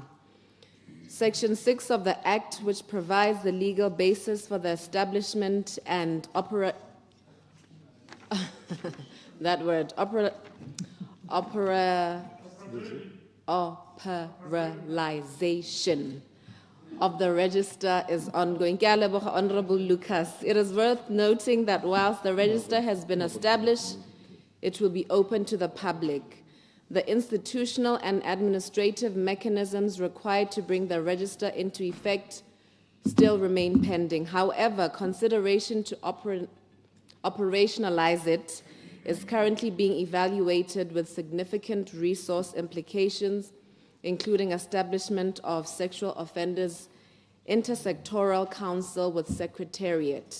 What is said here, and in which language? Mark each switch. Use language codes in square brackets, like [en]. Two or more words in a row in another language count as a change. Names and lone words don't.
[en] Section 6 of the Act, which provides the legal basis for the establishment and operalization of the register is ongoing. [tn] Ke a leboga, [en] Honorable Lucas. It is worth noting that whilst the register has been established, it will be open to the public. The institutional and administrative mechanisms required to bring the register into effect still remain pending. However, consideration to operationalize it is currently being evaluated with significant resource implications, including establishment of Sexual Offenders Intersectoral Council with Secretariat.